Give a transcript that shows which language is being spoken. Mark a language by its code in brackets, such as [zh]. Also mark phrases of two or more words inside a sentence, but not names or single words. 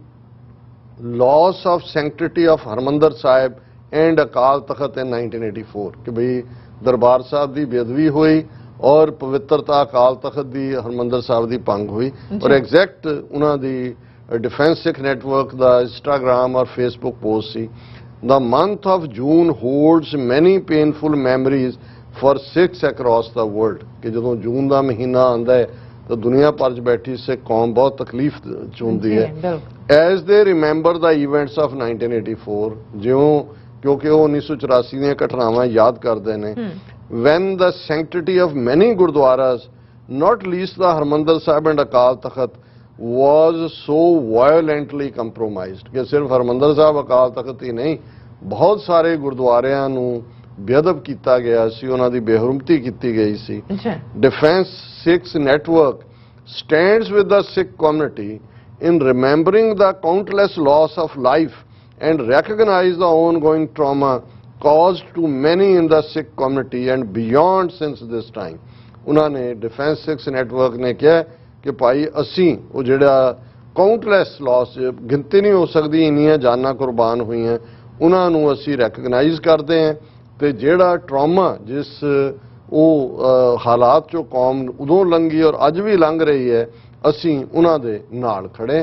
[en] loss of sanctity of [pa] ਹਰਮੰਦਰ ਸਾਹਿਬ ਐਂਡ ਅਕਾਲ ਤਖਤ ਇਨ 1984 ਕਿ ਬਈ ਦਰਬਾਰ ਸਾਹਿਬ ਦੀ ਬੇਅਦਬੀ ਹੋਈ ਔਰ ਪਵਿੱਤਰਤਾ ਅਕਾਲ ਤਖਤ ਦੀ ਹਰਮੰਦਰ ਸਾਹਿਬ ਦੀ ਭੰਗ ਹੋਈ ਔਰ ਐਗਜ਼ੈਕਟ ਉਹਨਾਂ ਦੀ ਡਿਫੈਂਸ ਸਿੱਖ ਨੈਟਵਰਕ ਦਾ ਇੰਸਟਾਗ੍ਰਾਮ ਔਰ ਫੇਸਬੁੱਕ ਪੋਸਟ ਸੀ। [en] The month of June holds many painful memories for Sikhs across the world [pa] ਕਿ ਜਦੋਂ ਜੂਨ ਦਾ ਮਹੀਨਾ ਆਉਂਦਾ ਹੈ ਤਾਂ ਦੁਨੀਆ ਭਰ 'ਚ ਬੈਠੀ ਸਿੱਖ ਕੌਮ ਬਹੁਤ ਤਕਲੀਫ 'ਚ ਹੁੰਦੀ ਹੈ। [en] As they remember the events of 1984 [pa] ਜਿਉਂ ਕਿਉਂਕਿ ਉਹ 1984 ਦੀਆਂ ਘਟਨਾਵਾਂ ਯਾਦ ਕਰਦੇ ਨੇ। [en] When the sanctity of many gurdwaras, not least the Harmandir Sahib and Akal Takht, was so violently compromised [pa] ਕਿ ਸਿਰਫ ਹਰਮੰਦਰ ਸਾਹਿਬ ਅਕਾਲ ਤਖਤ ਹੀ ਨਹੀਂ, ਬਹੁਤ ਸਾਰੇ ਗੁਰਦੁਆਰਿਆਂ ਨੂੰ ਬੇਅਦਬ ਕੀਤਾ ਗਿਆ ਸੀ, ਉਹਨਾਂ ਦੀ ਬੇਹਰਮਤੀ ਕੀਤੀ ਗਈ ਸੀ। [en] ਡਿਫੈਂਸ ਸਿੱਖ ਨੈਟਵਰਕ stands with the Sikh community in remembering the countless loss of life and recognize the ongoing trauma caused to many in the Sikh community and beyond since this time। [pa] ਉਹਨਾਂ ਨੇ ਡਿਫੈਂਸ ਸਿੱਖ ਨੈਟਵਰਕ ਨੇ ਕਿਹਾ ਕਿ ਭਾਈ ਅਸੀਂ ਉਹ ਜਿਹੜਾ [en] countless loss, [pa] ਗਿਣਤੀ ਨਹੀਂ ਹੋ ਸਕਦੀ ਇੰਨੀਆਂ ਜਾਨਾਂ ਕੁਰਬਾਨ ਹੋਈਆਂ, ਉਹਨਾਂ ਨੂੰ ਅਸੀਂ ਰੈਕਗਨਾਈਜ਼ ਕਰਦੇ ਹਾਂ ਤੇ ਜਿਹੜਾ ਟਰਾਮਾ ਜਿਸ ਉਹ ਹਾਲਾਤ ਚੋਂ ਕੌਮ ਉਦੋਂ ਲੰਘੀ ਔਰ ਅੱਜ ਵੀ ਲੰਘ ਰਹੀ ਹੈ, ਅਸੀਂ ਉਹਨਾਂ ਦੇ ਨਾਲ ਖੜੇ।